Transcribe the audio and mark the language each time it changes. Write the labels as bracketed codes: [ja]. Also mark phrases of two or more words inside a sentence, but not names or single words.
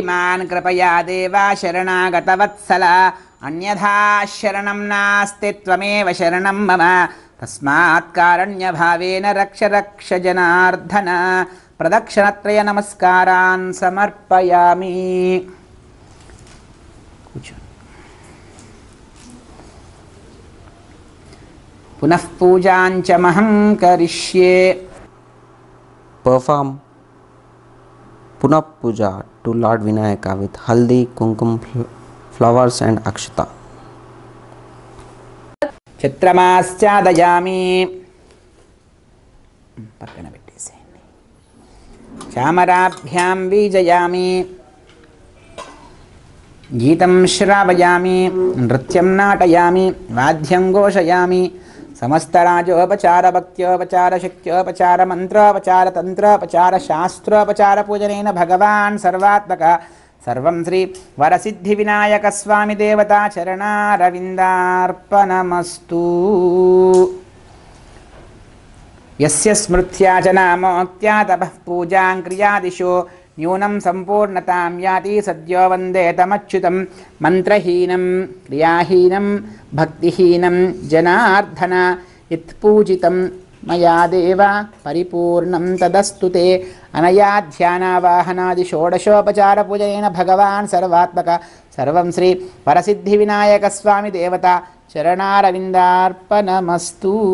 [sa] मां कृपया देव शरणागतवत्सल अन्यथा शरणं नास्ति त्वमेव शरणं मम तस्मात् कारण्यभावेन रक्ष रक्ष जनार्दन प्रदक्षिणत्रय नमस्कारान् समर्पयामि पुनः पूजाञ्च महं करिष्ये [en] Perform Punap Puja to Lord Vinayaka with haldi, kumkum, flowers and akshata. [sa] చిత్రమాశ్చాదయామి [te] పక్కన పెట్టేసేయండి [sa] చామరాభ్యాం బీజయామి గీతం శ్రావయామి నృత్యం నాటయామి వాద్యం ఘోషయామి సమస్తరాజోపచార భక్త్యోపచార శక్త్యోపచార మంత్రోపచార తంత్రోపచార శాస్త్రోపచార పూజనేన భగవాన్ సర్వాత్మక सर्वं श्री वरसिद्धिविनायकस्वामी देवता चरणारविन्दार्पणमस्तु यस्य स्मृत्या च नामोक्त्या तपः पूजां क्रियादिशो न्यूनं सम्पूर्णतां याति सद्यो वन्दे तमच्युतं मन्त्रहीनं क्रियाहीनं भक्तिहीनं जनार्दन यत्पूजितं मया देव परिपूर्णं तदस्तु ते अनया ध्यानावाहनादि षोडशोपचारपूजनेन भगवान् सर्वात्मक सर्वं श्री वरसिद्धिविनायकस्वामी देवता चरणारविन्दार्पणमस्तु